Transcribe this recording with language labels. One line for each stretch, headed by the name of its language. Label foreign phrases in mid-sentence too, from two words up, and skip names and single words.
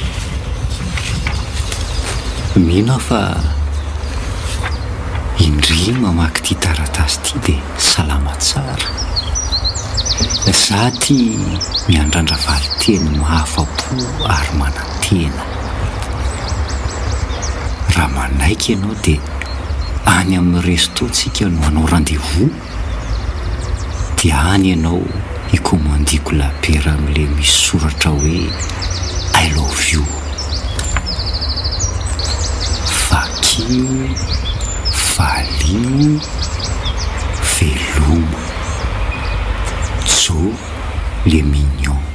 Malagasy: Mino fa indry mamaky ty taratasy ty dia salama tsara. Za ty miandrandra valiteny mahafa-po ary manantena. Raha manaiky ianao dia any amin'ny resto tsika no anao rendez-vous dia any ianao hikomandiko lapera amin'ilay misy soratra hoe
English: I love you.
Malagasy: Vakio, valio, velomo, tso,
French: le mignon.